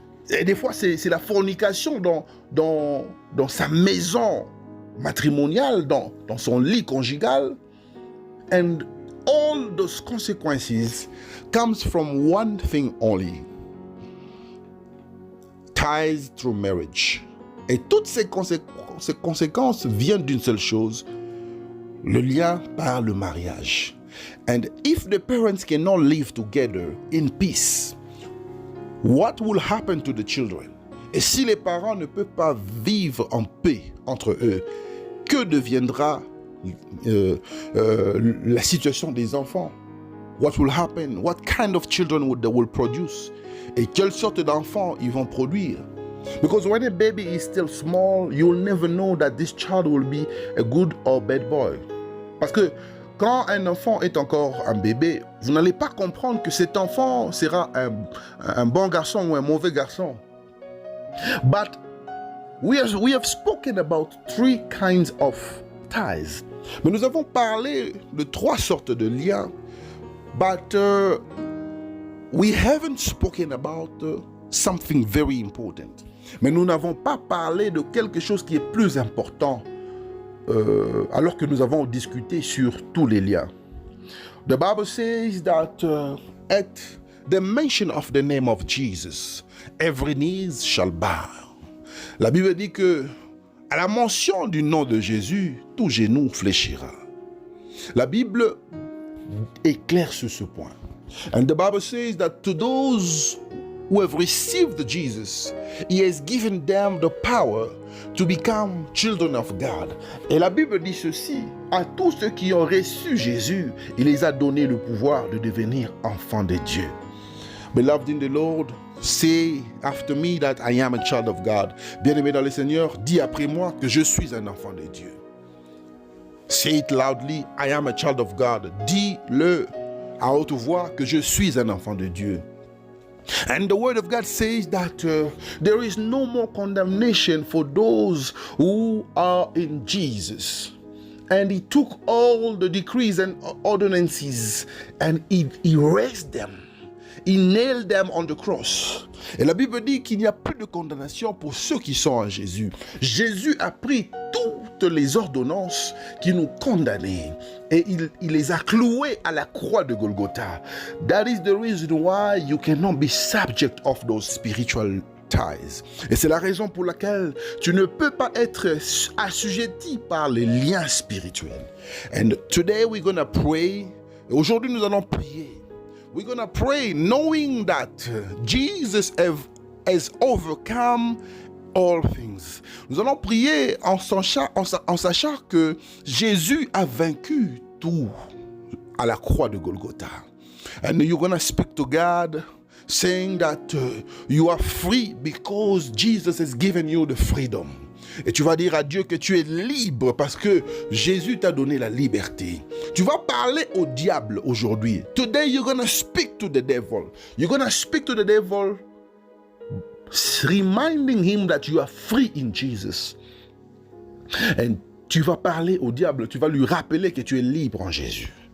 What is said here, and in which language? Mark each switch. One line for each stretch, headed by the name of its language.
French: Et des fois, c'est la fornication dans sa maison matrimoniale, dans son lit conjugal.
English: And all those consequences comes from one thing only. Ties through marriage.
French: Et toutes ces conséquences viennent d'une seule chose, le lien par le mariage.
English: And if the parents cannot live together in peace, what will happen to the children?
French: Et si les parents ne peuvent pas vivre en paix entre eux, que deviendra la situation des enfants?
English: What will happen? What kind of children they will produce?
French: Et quelle sorte d'enfants ils vont produire?
English: Because when a baby is still small, you will never know that this child will be a good or bad boy.
French: Parce que quand un enfant est encore un bébé, vous n'allez pas comprendre que cet enfant sera un bon garçon ou un mauvais garçon.
English: But we have spoken about three kinds of ties.
French: Mais nous avons parlé de trois sortes de liens.
English: But we haven't spoken about something very important.
French: Mais nous n'avons pas parlé de quelque chose qui est plus important alors que nous avons discuté sur tous les liens.
English: The Bible says that at the mention of the name of Jesus, every knee shall bow.
French: La Bible dit que à la mention du nom de Jésus, tout genou fléchira. La Bible est claire sur ce point.
English: And the Bible says that to those who have received Jesus, He has given them the power to become children of God.
French: Et la Bible dit ceci, à tous ceux qui ont reçu Jésus, il les a donné le pouvoir de devenir enfants de Dieu.
English: Beloved in the Lord, say after me that I am a child of God.
French: Bien-aimé dans le Seigneur, dis après moi que je suis un enfant de Dieu.
English: Say it loudly, I am a child of God.
French: Dis-le à haute voix que je suis un enfant de Dieu.
English: And the word of God says that there is no more condemnation for those who are in Jesus. And He took all the decrees and ordinances and He erased them. He nailed them on the cross.
French: Et la Bible dit qu'il n'y a plus de condamnation pour ceux qui sont en Jésus. Jésus a pris toutes les ordonnances qui nous condamnaient et il les a clouées à la croix de Golgotha.
English: That is the reason why you cannot be subject of those spiritual ties.
French: Et c'est la raison pour laquelle tu ne peux pas être assujetti par les liens spirituels.
English: And today we're going to pray.
French: Et aujourd'hui nous allons prier.
English: We're going to pray knowing that Jesus has overcome all things.
French: Nous allons prier en sachant que Jésus a vaincu tout à la croix de Golgotha.
English: And you're going to speak to God saying that you are free because Jesus has given you the freedom.
French: Et tu vas dire à Dieu que tu es libre parce que Jésus t'a donné la liberté. Tu vas parler au diable aujourd'hui.
English: Today you're going to speak to the devil. You're going to speak to the devil reminding him that you are free in Jesus. And
French: tu vas parler au diable, tu vas lui rappeler que tu es libre en Jésus.